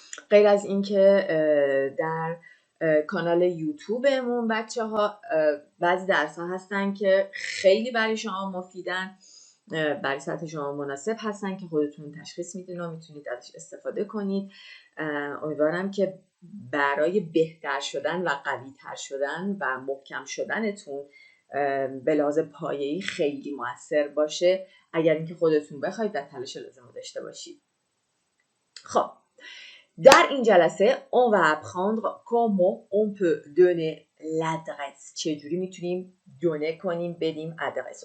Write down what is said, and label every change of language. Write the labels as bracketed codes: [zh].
[fa] غیر از اینکه در کانال یوتیوبمون بچه ها بعضی درس ها هستن که خیلی برای شما مفیدن، برای سطح شما مناسب هستن که خودتون تشخیص میدین و میتونید ازش استفاده کنید. امیدوارم که برای بهتر شدن و قوی تر شدن و محکم شدنتون به لحاظ پایه‌ای خیلی موثر باشه اگر اینکه خودتون بخواید و تلاش لازم رو داشته باشید. خب در این جلسه [fr] on va apprendre comment on peut donner l'adresse. [fa] چجوری میتونیم دونه کنیم بدیم آدرس.